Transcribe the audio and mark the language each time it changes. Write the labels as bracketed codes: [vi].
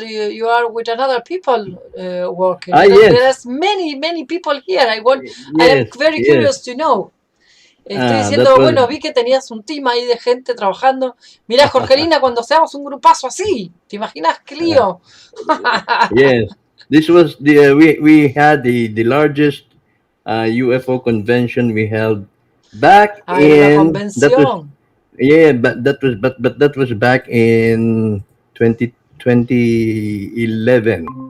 [en] You are with another people working. Yes. There's many people here. I am very curious to know. [es] Estoy diciendo, bueno, vi que tenías un team ahí de gente trabajando. Mira, Jorgelina, cuando seamos un grupazo así, ¿te imaginas qué lío? [en] Yes, this was we had the largest UFO convention we held back [es] La [en] in [es] convención. [en] but that was back in 2011.